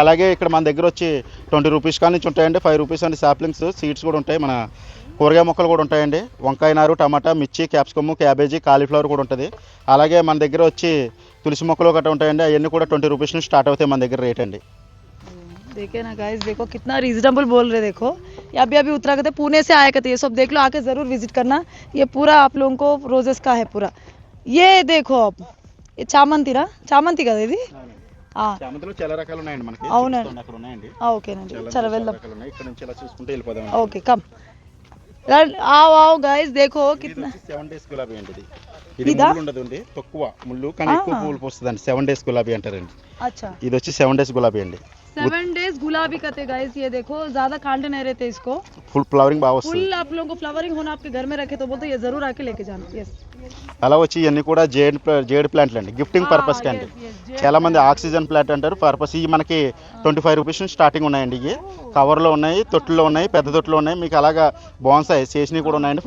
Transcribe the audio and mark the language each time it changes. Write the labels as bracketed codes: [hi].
[te] అలాగే ఇక్కడ మన దగ్గర వచ్చి 20 రూపీస్ కానీ నుంచి ఉంటాయండి, 5 రూపీస్ అండి సాప్లింగ్స్, సీడ్స్ కూడా ఉంటాయి. మన కూరగాయ మొక్కలు కూడా ఉంటాయండి, వంకాయ నారు, టమాటా, మిర్చి, క్యాప్సికమ్, క్యాబేజీ, కాలీఫ్లవర్ కూడా ఉంటుంది. అలాగే మన దగ్గర వచ్చి తులసి మొక్కలు గట్రా ఉంటాయండి, అవన్నీ కూడా 20 రూపీస్ నుంచి స్టార్ట్ అవుతాయి మన దగ్గర రేట్ అండి. [hi] देखे ना गाइस, देखो कितना रीजनेबल बोल रहे। देखो ये अभी उतरा कहते, पुणे से आया कहते, ये सब देख लो, आके जरूर विजिट करना। ये पूरा आप लोगों को रोजेस का है पूरा। ये देखो आप, ये [te] చామంతి రా, చామంతి కదా ఇది. చామంతిలో చాలా రకాలు ఉన్నాయండి మనకి. అవునండి, అక్కడ ఉన్నాయండి. ఓకేనండి, చలో వెళ్దాం. ఇక్కడ నుంచి ఇలా చూసుకుంటే వెళ్ళిపోదాం. [hi] ఓకే కమ్ आओ गाइस, देखो कितना [te] 7 డేస్ గులాబీ అండి. ఇది ముళ్ళు ఉండదండి, తక్కువ ముళ్ళు కానీ ఎక్కువ పూలు పోస్తుందండి. 7 డేస్ గులాబీ అంటారండి. అచ్చా, ఇది వచ్చి 7 డేస్ గులాబీ అండి. [hi] 7 days गुलाबी करते गाइस, ये देखो ज्यादा कांटे नहीं रहते इसको, [te] ఫుల్ ఫ్లవరింగ్ బాగా వస్తుంది. [hi] फुल आप लोगों को फ्लावरिंग होना आपके घर में रखे तो बोलते ये जरूर आके लेके जाना. [en] yes [te] అలా వచ్చి ఇవన్నీ కూడా జేడ్ ప్లాంట్లు అండి, గిఫ్టింగ్ పర్పస్ కి అండి. చాలా మంది ఆక్సిజన్ ప్లాంట్ అంటారు, పర్పస్ ఇవి మనకి 25 రూపీస్ నుంచి స్టార్టింగ్ ఉన్నాయండి. ఇవి కవర్లో ఉన్నాయి, తొట్టులో ఉన్నాయి, పెద్ద తొట్టులో ఉన్నాయి, మీకు అలాగా బాన్సాయి చేసినవి కూడా ఉన్నాయండి.